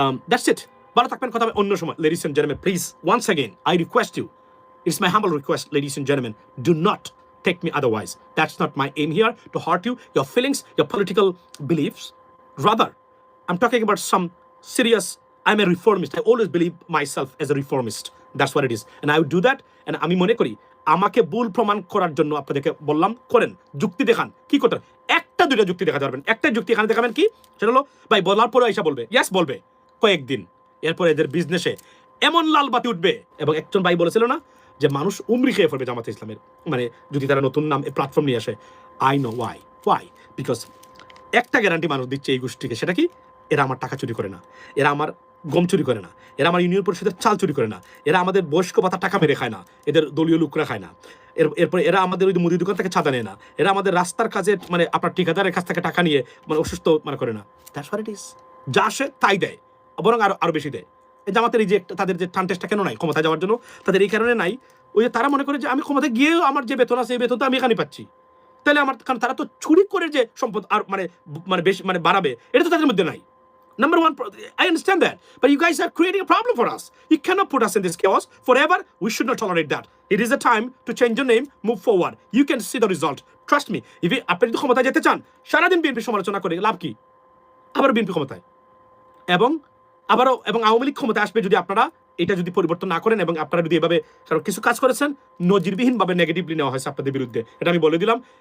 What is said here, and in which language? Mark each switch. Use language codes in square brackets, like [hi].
[en] That's it. [bn] ভালো থাকবেন, কথা হবে অন্য সময়, [en] Ladies and gentleman. Please once again I request you, it's my humble request, ladies and gentlemen, do not take me otherwise. That's not my aim here, to hurt you, your feelings, your political beliefs. Rather, I'm talking about some serious, I'm a reformist. I always believe myself as a reformist. That's what it is. And I would do that. [bn] And আমি মনে করি আমাকে ভুল প্রমাণ করার জন্য আপনাদেরকে বললাম, করেন, যুক্তি দেখান। কি করতে হবে? একটা দুইটা যুক্তি দেখাতে পারবেন। একটা যুক্তি এখানে দেখাবেন কি, সেটা হলো ভাই বলার পরে আইসা বলবে, ইয়াস বলবে কয়েকদিন, এরপর এদের বিজনেসে এমন লাল বাতি উঠবে। এবং একজন ভাই বলেছিল না যে মানুষ উমরি খেয়ে ফেলবে জামাত ইসলামের, মানে যদি তারা নতুন নাম প্ল্যাটফর্ম নিয়ে আসে। [en] I know why because [bn] একটা গ্যারান্টি মানুষ দিচ্ছে এই গোষ্ঠীকে, সেটা কি, এরা আমার টাকা চুরি করে না, এরা আমার গম চুরি করে না, এরা আমার ইউনিয়ন পরিষদের চাল চুরি করে না, এরা আমাদের বয়স্ক ভাতা টাকা মেরে খায় না, এদের দলীয় লোকরা খায় না, এরপর এরা আমাদের ওই মুদি দোকান থেকে ছাদা নেয় না, এরা আমাদের রাস্তার কাজে মানে আপনার ঠিকাদারের কাছ থেকে টাকা নিয়ে মানে অসুস্থ মানে করে না। [en] That's what it is. [bn] যা আসে তাই দেয়, বরং আরো বেশি দেয়। জামাতের এই যে তাদের যে টানটেস্টটা কেন নাই ক্ষমতায় যাওয়ার জন্য, তাদের এই কারণে নাই, ওই যে তারা মনে করে যে আমি ক্ষমতায় গিয়েও আমার যে বেতন আছে এই বেতন তো আমি এখানে পাচ্ছি, তাহলে আমার, কারণ তারা তো চুরি করে যে সম্পদ আর মানে বেশি মানে বাড়াবে, এটা তো তাদের মধ্যে নাই। [en] Number one, I understand that, but you guys are creating a problem for us. You cannot put us in this chaos forever. We should not tolerate that. It is a time to change your name, move forward. You can see the result. Trust me. [bn] If আপনি যদি ক্ষমতায় যেতে চান, সারাদিন BNP সমালোচনা করে লাভ কি? আবার বিএনপি ক্ষমতায়, এবং আওয়ামী লীগ ক্ষমতায় আসবে যদি আপনারা এটা যদি পরিবর্তন না করেন, এবং আপনারা যদি এভাবে কারণ কিছু কাজ করেছেন নজিরবিহীনভাবে নেগেটিভলি নেওয়া হয়েছে আপনাদের বিরুদ্ধে, এটা আমি বলে দিলাম।